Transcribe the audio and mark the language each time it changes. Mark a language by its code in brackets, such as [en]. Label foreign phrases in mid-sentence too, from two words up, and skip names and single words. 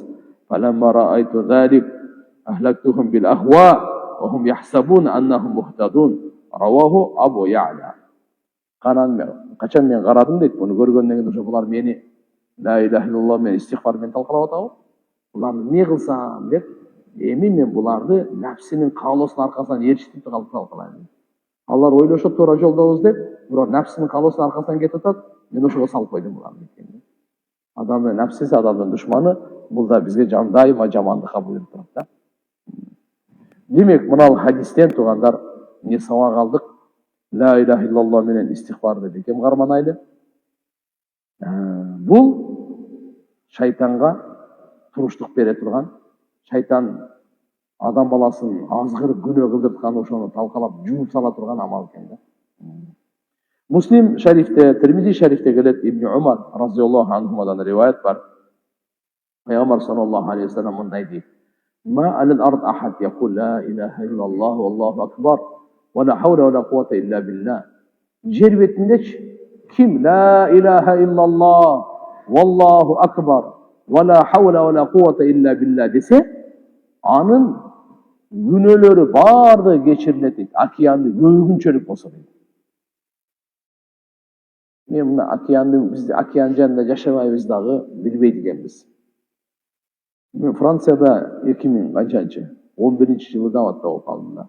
[ar] فلما رأيت ذلك أهلكتهم بالأهواء وهم يحسبون أنهم مهتدون. رواه أبو يعلى. [ky] Качан мен карадым дейт, буну көргөндөн кийин ошо булар мени [ar] لا إله إلا الله [ky] менен истигфар менен талкалап атабы. Буларды эмне кылсам деп, эми мен буларды нәпсинин каалоосунун аркасынан ээрчитип талкалайм. Алар ойлошот туура жолдобуз деп, бирок нәпсинин каалоосунун аркасынан кетип атат, мен ошого салып койдум буларды. Адамдын нәпсиси адамдын душманы, бул да бизге дайыма жамандыкка буйруп турат да. Демек, мына хадистен тугандар эмне сабак алдык? [ar] لا إله إلا الله [ky] менен истигфарды бекем карманайлы. Бул шайтанга туруштук бере турган, шайтан адам баласын азгыр күнөө кылдырткан, ошону талкалап жууп сала турган амал экен да. Муслим шарифте, Тирмизи шарифте келет, Ибн Умар [ar] رضي الله عنهما [ky] риваят бар. Пайгамбар [ar] صلى الله عليه وسلم [ky] мындай дейт: [ar] "ما على الأرض أحد يقول لا إله إلا الله والله أكبر ولا حول ولا قوة إلا بالله." [ky] Жер бетиндечи ким [ar] لا إله إلا الله والله أكبر ولا حول ولا قوة إلا بالله [ky] десе, анын күнөөлөрү баардыгы кечирилет дейт. Океанды көбүнчөлүк болсо дейт. Мен мына биз океан жанында жашабайбыз дагы, билбейт экенбиз. Мен Францияда 2011-жылы даватта болуп калдым да.